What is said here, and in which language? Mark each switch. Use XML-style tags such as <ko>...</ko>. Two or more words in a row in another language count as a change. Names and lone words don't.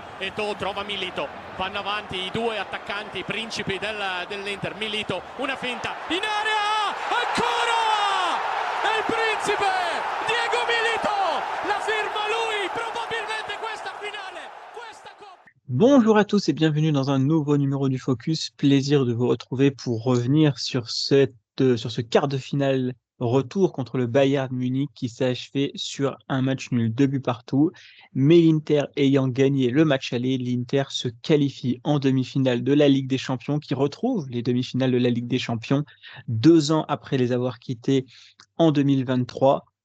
<it>Eto'o trova Milito, vanno avanti i due attaccanti principi dell'Inter. Milito, una finta in area, ancora è il principe Diego Milito, la firma lui, probabilmente questa finale, questa coppa.</it> <fr>Bonjour à tous et bienvenue dans un nouveau numéro du Focus. Plaisir de vous retrouver pour revenir sur ce quart de finale retour contre le Bayern Munich qui s'est achevé sur un match nul, 2 buts partout. Mais l'Inter ayant gagné le match aller, l'Inter se qualifie en demi-finale de la Ligue des Champions, qui retrouve les demi-finales de la Ligue des Champions 2 ans après les avoir quittés en 2023</fr>